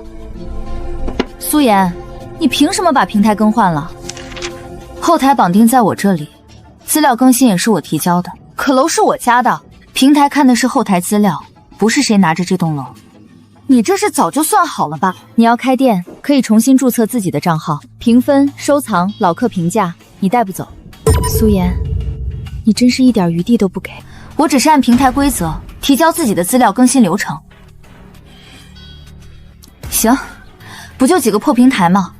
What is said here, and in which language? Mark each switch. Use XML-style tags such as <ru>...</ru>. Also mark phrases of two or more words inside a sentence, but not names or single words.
<zh>蘇妍，你憑什麼把平台更換了？後台綁定在我這裡，資料更新也是我提交的，可樓是我家的，平台看的是後台資料，不是誰拿着這棟樓。你這是早就算好了吧？你要開店，可以重新註冊自己的賬號，評分、收藏、老客評價，你帶不走。蘇妍，你真是一點餘地都不給。我只是按平台規則提交自己的資料更新流程。行，不就幾個破平台嗎？</zh>